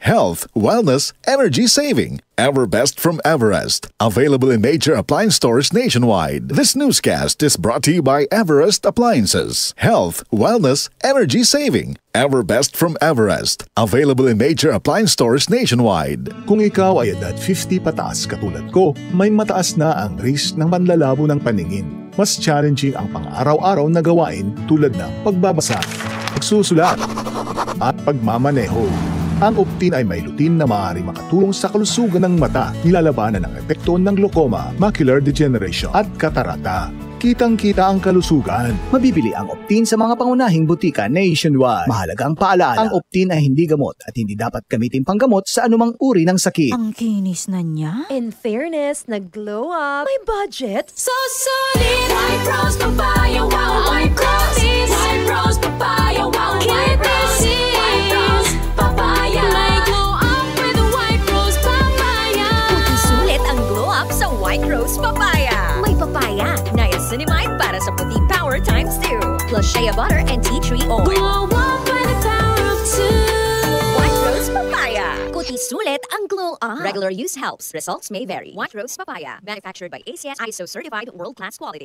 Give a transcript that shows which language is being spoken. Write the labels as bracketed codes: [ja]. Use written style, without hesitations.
[en] Health, wellness, energy saving. Everbest from Everest. Available in major appliance stores nationwide. This newscast is brought to you by Everest Appliances. Health, wellness, energy saving. Everbest from Everest. Available in major appliance stores nationwide. [tl] Kung ikaw ay edad 50 pataas katulad ko, may mataas na ang risk ng panlalabo ng paningin. Mas challenging ang pang-araw-araw na gawain tulad ng pagbabasa, pagsusulat, at pagmamaneho. Ang Optin ay may lutin na maaari makatulong sa kalusugan ng mata, nilalabanan ang epekto ng glaucoma, macular degeneration at katarata. Kitang-kita ang kalusugan. Mabibili ang Optin sa mga pangunahing butika nationwide. Mahalagang paalala, ang Optin ay hindi gamot at hindi dapat gamitin panggamot sa anumang uri ng sakit. Ang kinis na niya. In fairness, nag-glow up. May budget. [en] So solid. White Rose Papaya, wow. White Rose. White Rose Papaya, wow. White Rose. White Rose Papaya. May glow up with the White Rose Papaya. [tl] Puti sulit ang glow up sa White Rose Papaya. May papaya, niacinamide para sa puti power times 2. [en] Plus shea butter and tea tree oil. Glow up with the power of 2. White Rose Papaya. [tl] Puti sulit ang glow up. [en] Regular use helps. Results may vary. White Rose Papaya. Manufactured by ACS ISO certified world-class quality.